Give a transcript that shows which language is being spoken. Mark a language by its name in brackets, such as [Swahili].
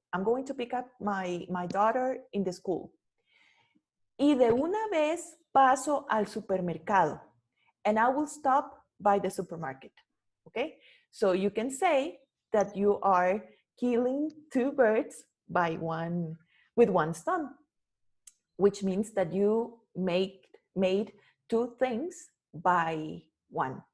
[English] I'm going to pick up my daughter in the school. [Spanish] Y de una vez paso al supermercado. [English] And I will stop by the supermarket. Okay? So you can say that you are killing two birds with one stone, which means that you made two things by one.